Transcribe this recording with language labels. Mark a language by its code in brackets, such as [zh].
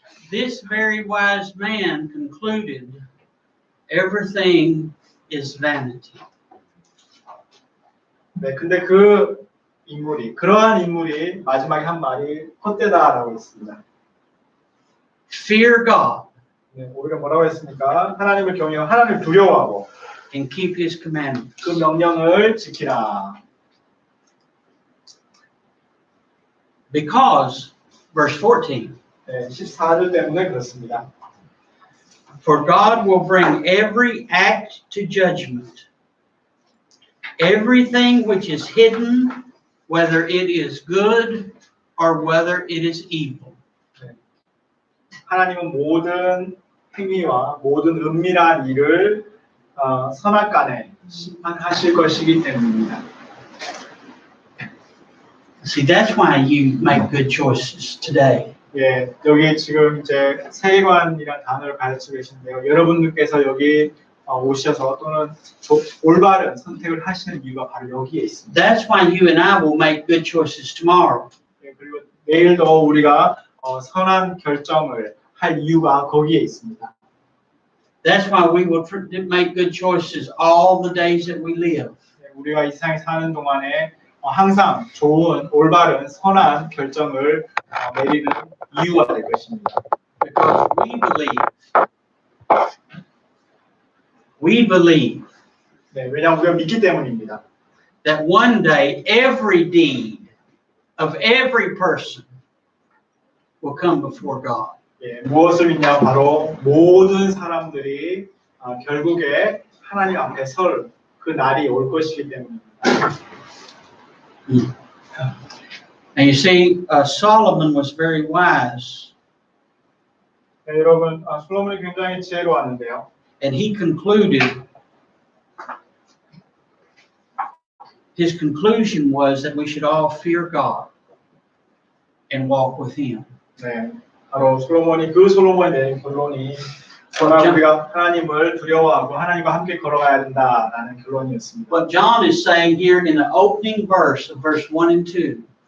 [en] This very wise man concluded, everything is vanity. [ko] 네, 근데 그러한 인물이 마지막에 한 말이 헛되다라고 했습니다. [en] Fear God [ko] 네, 오히려 뭐라고 했습니까? 하나님을 경외하고 하나님을 두려워하고 [en] and keep His commandments. [ko] 그 명령을 지키라. [en] Because, verse 14, [ko] 네, 14절 때문에 그렇습니다. [en] for God will bring every act to judgment, everything which is hidden, whether it is good or whether it is evil. [ko] 네. 하나님은 모든 행위와 모든 은밀한 일을 선악간에 심판하실 것이기 때문입니다. [en] See, that's why you make good choices today. [ko] 예, 여기 지금 이제 세계관이라는 단어를 가르치고 계신데요. 여러분들께서 여기 오셔서 또는 올바른 선택을 하시는 이유가 바로 여기에 있습니다. [en] That's why you and I will make good choices tomorrow. [ko] 예, 그리고 내일도 우리가 선한 결정을 할 이유가 거기에 있습니다. [en] That's why we will make good choices all the days that we live. [ko] 예, 우리가 이 세상에 사는 동안에 항상 좋은, 올바른, 선한 결정을 내리는 이유가 될 것입니다. [en] Because we believe [ko] 네, 왜냐하면 우리가 믿기 때문입니다. [en] that one day every deed of every person will come before God. [ko] 예, 무엇을 믿냐? 바로 모든 사람들이 결국에 하나님 앞에 설 그 날이 올 것이기 때문입니다. [en] And you see, Solomon was very wise, [ko] 네, 여러분, 솔로몬이 굉장히 지혜로웠는데요. [en] and he concluded. His conclusion was that we should all fear God and walk with Him. [ko] 네, 바로 솔로몬이 내린 결론이 우리가 하나님을 두려워하고 하나님과 함께 걸어가야 된다라는 결론이었습니다. [en] What John is saying here in the opening verse of verse 1 and 2.